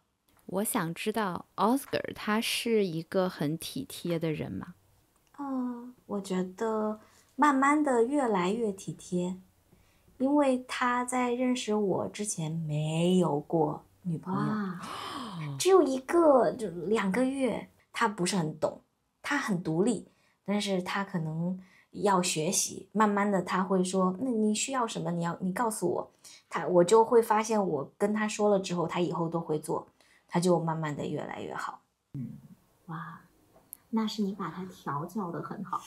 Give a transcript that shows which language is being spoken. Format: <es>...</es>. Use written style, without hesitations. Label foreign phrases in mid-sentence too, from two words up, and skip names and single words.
<zh>我想知道 Oscar 他是一個很體貼的人嗎？我覺得慢慢的越來越體貼，因為他在認識我之前沒有過女朋友，只有一個，就2個月。他不是很懂，他很獨立，但是他可能要學習，慢慢的他會說，那你需要什麼，你告訴我，我就會發現我跟他說了之後，他以後都會做，他就慢慢的越來越好。哇，那是你把他調教的很好。</zh>